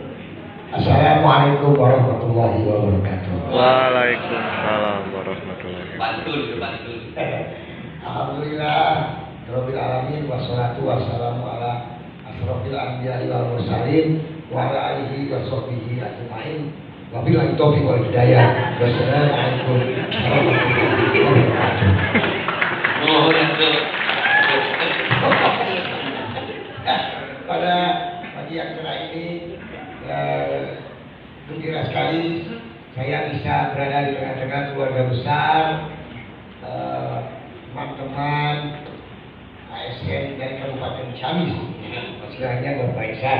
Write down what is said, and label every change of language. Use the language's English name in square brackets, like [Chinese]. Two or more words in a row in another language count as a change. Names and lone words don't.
[Arabic] السلام عليكم ورحمة الله وبركاته. وعليكم السلام ورحمة الله Bantul. وبركاته. الحمد لله رب العالمين والصلاة والسلام على أشرف الأنبياء والمرسلين وعلى آله وصحبه أجمعين. وبالله التوفيق والهداية. والسلام عليكم ورحمة الله وبركاته. [Indonesian] Pada pagi yang cerah ini gembira sekali saya bisa berada di tengah-tengah keluarga besar, teman-teman ASN dari Kabupaten Ciamis, istilahnya Bapak Ihsan.